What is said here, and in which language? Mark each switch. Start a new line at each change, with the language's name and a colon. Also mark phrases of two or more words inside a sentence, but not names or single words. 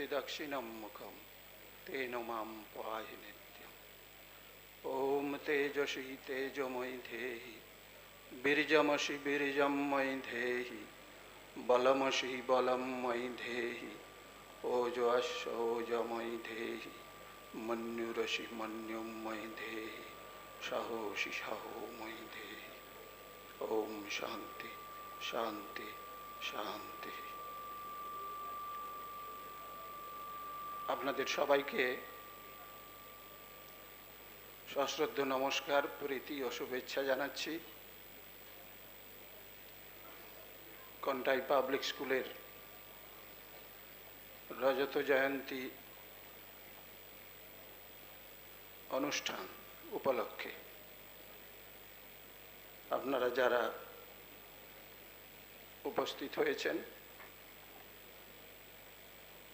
Sanskrit: दक्षिणं मुखं तेन मां पाहि नित्यम् ॐ तेजसि तेजमयि धेहि बीर्जमसि बीर्जं मयि धेहि बलमसि बलं मयि धेहि ओजस्व ओजमयि धेहि मन्युरसि मन्युं मयि धेहि साहोसि साहो मयि धेहि ओम शांति शांति शांति।
Bangla: আপনাদের সবাইকে সশ্রদ্ধ নমস্কার, প্রীতি ও শুভেচ্ছা জানাচ্ছি। কন্টাই পাবলিক স্কুলের রজত জয়ন্তী অনুষ্ঠান উপলক্ষে আপনারা যারা উপস্থিত হয়েছেন